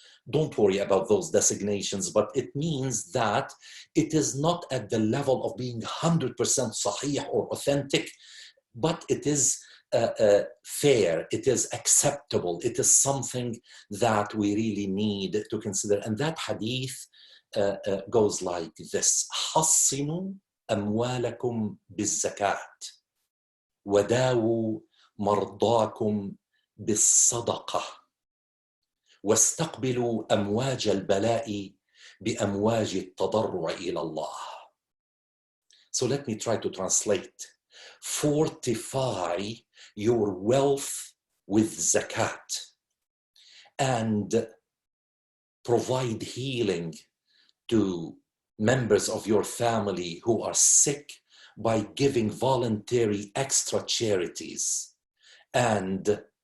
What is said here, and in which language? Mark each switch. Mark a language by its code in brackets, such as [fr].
[en] Don't worry about those designations, but it means that it is not at the level of being 100% sahih or authentic, but it is fair, it is acceptable, it is something that we really need to consider. And that hadith goes like this: [ar] حصنوا أموالكم بالزكاة وداووا مرضاكم بالصدقة واستقبلوا أمواج البلاء بأمواج التضرع إلى الله. [en] So let me try to translate. Fortify your wealth with zakat and provide healing to members of your family who are sick by giving voluntary extra charities, and